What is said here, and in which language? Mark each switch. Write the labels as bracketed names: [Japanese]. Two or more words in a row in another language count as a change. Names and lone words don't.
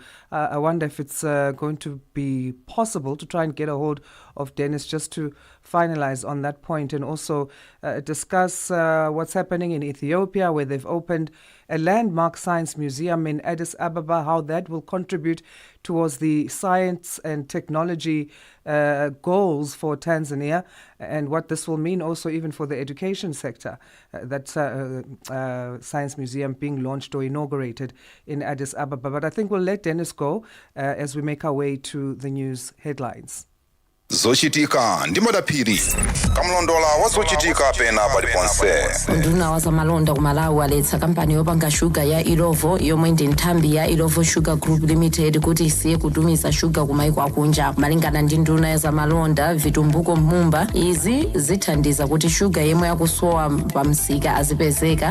[English] I wonder if it's going to be possible to try and get a hold of Dennis just to finalize on that point, and also discuss what's happening in Ethiopia, where they've opened a landmark science museum in Addis Ababa, how that will contribute towards the science and technology goals for Tanzania, and what this will mean also even for the education sector. That science museum being launched or inaugurated in Addis Ababa. But I think we'll let Dennis go as we make our way to the news headlines. [Nyanja] Zochitika ndimodapiri kamlondola wazochitika pena paliponse. Nduna wazamalonda kumalawi aletsa kampani yopanga shuga ya Irovo yomwe ndi nthambi ya Irovo Sugar Group Limited kuti isiye kutumiza shuga kumaiko akunja. Malingana ndi nduna ya zamalonda Vitumbuko Mumba, izi zithandiza kuti shuga yemwe yakusowa pamsika azipezeka.